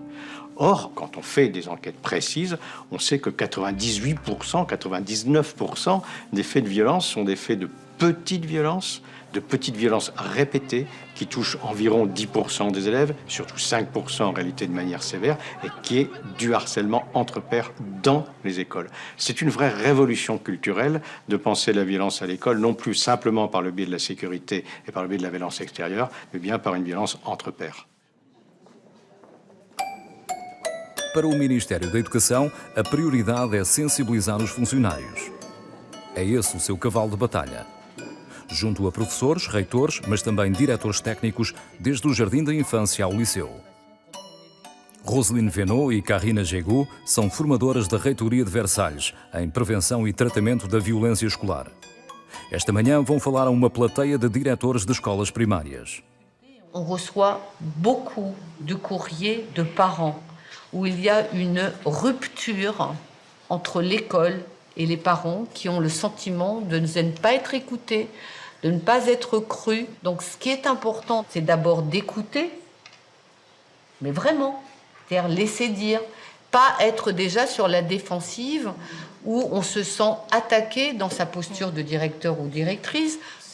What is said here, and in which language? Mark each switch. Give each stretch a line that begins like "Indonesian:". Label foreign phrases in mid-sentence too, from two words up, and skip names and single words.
French: Or, quand on fait des enquêtes précises, on sait que 98%, 99% des faits de violence sont des faits de petites violences répétées qui touchent environ 10% des élèves, surtout 5% en réalité de manière sévère, et qui est du harcèlement entre pairs dans les écoles. C'est une vraie révolution culturelle de penser la violence à l'école, non plus simplement par le biais de la sécurité et par le biais de la violence extérieure, mais bien par une violence entre pairs.
Portuguese: Para o Ministério da Educação, a prioridade é sensibilizar os funcionários. É esse o seu cavalo de batalha. Junto a professores, reitores, mas também diretores técnicos, desde o jardim da infância ao liceu. Roselyne Venot e Karina Gégou são formadoras da Reitoria de Versalhes em prevenção e tratamento da violência escolar. Esta manhã vão falar a uma plateia de diretores de escolas primárias.
French: On reçoit beaucoup de courriers de parents où il y a une rupture entre l'école et les parents qui ont le sentiment de ne pas être écoutés, de ne pas être crus. Donc ce qui est important, c'est d'abord d'écouter, mais vraiment, c'est-à-dire laisser dire, pas être déjà sur la défensive où on se sent attaqué dans sa posture de directeur ou directrice.